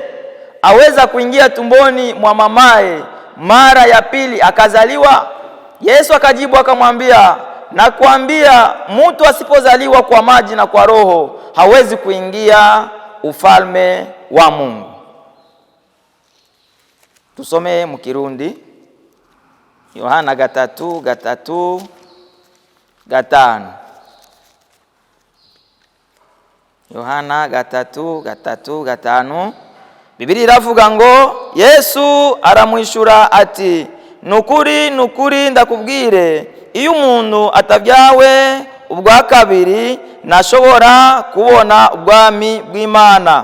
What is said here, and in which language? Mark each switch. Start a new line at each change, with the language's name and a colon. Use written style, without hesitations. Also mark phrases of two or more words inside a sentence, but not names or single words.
Swahili: Aweza kuingia tumboni mwa mamaye mara ya pili akazaliwa? Yesu akajibu akamwambia, nakuambia, mtu asipozaliwa kwa maji na kwa Roho hawezi kuingia ufalme wa Mungu.
Rundi: Tusome mu Kirundi. Yohana 3:5. Yohana 3:5. Biblia iravuga ngo, Yesu aramwishura ati, nukuri nukuri ndakubwire, iyo umuntu atabyawe ubwa kabiri ntashobora kubona ubwami bw'Imana.